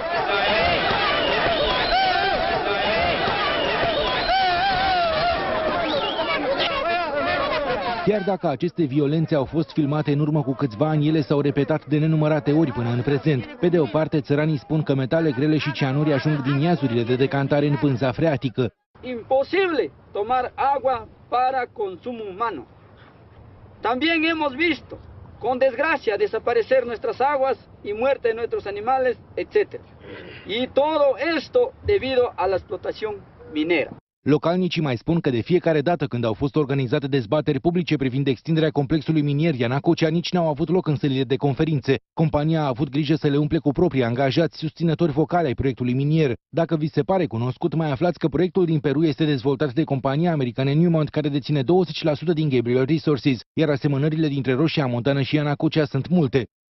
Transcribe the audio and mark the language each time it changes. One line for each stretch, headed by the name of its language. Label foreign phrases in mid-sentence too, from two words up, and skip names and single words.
Romanian: Chiar dacă aceste violențe au fost filmate în urmă cu câțiva ani, ele s-au repetat de nenumărate ori până în prezent. Pe de o parte, țăranii spun că metale grele și cianuri ajung din iazurile de decantare în pânza freatică.
Spanish: Imposible tomar agua para consumo humano. También hemos visto, con desgracia, desaparecer nuestras aguas y muerte de nuestros animales, etc. Y todo esto debido a la explotación minera.
Romanian: Localnicii mai spun că de fiecare dată când au fost organizate dezbateri publice privind extinderea complexului minier Ianacocea, nici n-au avut loc în sălile de conferințe. Compania a avut grijă să le umple cu proprii angajați susținători vocali ai proiectului minier. Dacă vi se pare cunoscut, mai aflați că proiectul din Peru este dezvoltat de compania americană Newmont, care deține 20% din Gabriel Resources, iar asemănările dintre Roșia Montană și Ianacocea sunt multe.